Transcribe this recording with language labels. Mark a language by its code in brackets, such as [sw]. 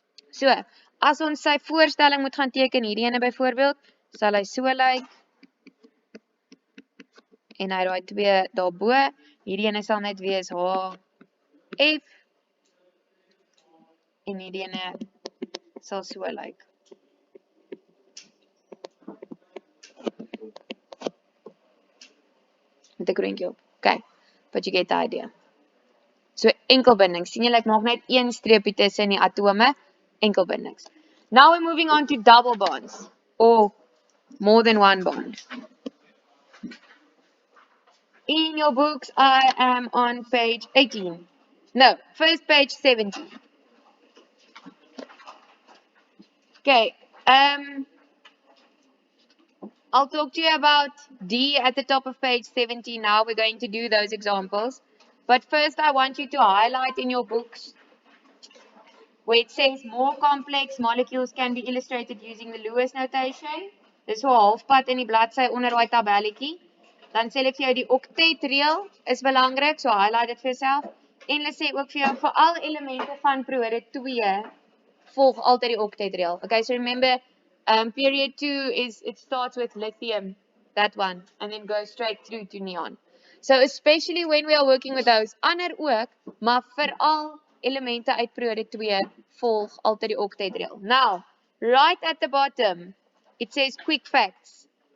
[af] So, as ons sy voorstelling moet gaan teken, hierdie ene byvoorbeeld, sal hy so lyk, en hy daai 2 daarbo, hierdie ene sal net wees HF, en hierdie ene sal so lyk. Met 'n kroontjie op. [en] Okay, but you get the idea. [af] So enkelbindings. Sien julle, ek maak net een streepie tussen die atome, enkelbindings. [en] Now we're moving on to double bonds or more than one bond. In your books, I am on page 18. No, first page 17. Okay, I'll talk to you about D at the top of page 17 now. We're going to do those examples. But first, I want you to highlight in your books where it says more complex molecules can be illustrated using the Lewis notation. [af] Dis so halfpad in die bladsy onder daai tabelletjie. Dan sê hulle vir jou die octet-reël is belangrik, so highlight dit vir jouself. En hulle sê ook vir jou vir al elemente van periode 2 volg altyd die octet-reël. [en] Okay, so remember period 2 it starts with lithium, that one, and then goes straight through to neon. So especially when we are working with those, [af] ander ook, maar veral elemente uit periode 2 volg altyd die octet-reël. [en] Now, right at the bottom, it says quick facts.